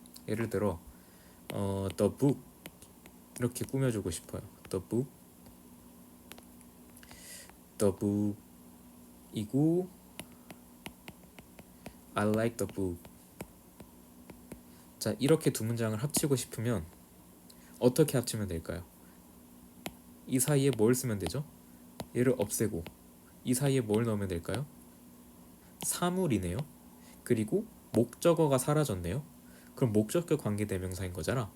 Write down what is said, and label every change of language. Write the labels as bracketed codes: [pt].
[ko] 예를 들어 [en] the book [ko] 이렇게 꾸며주고 싶어요. [en] the book [ko] 이고 [en] I like the book. [ko] 자, 이렇게 두 문장을 합치고 싶으면 어떻게 합치면 될까요? 이 사이에 뭘 쓰면 되죠? 얘를 없애고 이 사이에 뭘 넣으면 될까요? 사물이네요. 그리고 목적어가 사라졌네요. 그럼 목적격 관계대명사인 거잖아.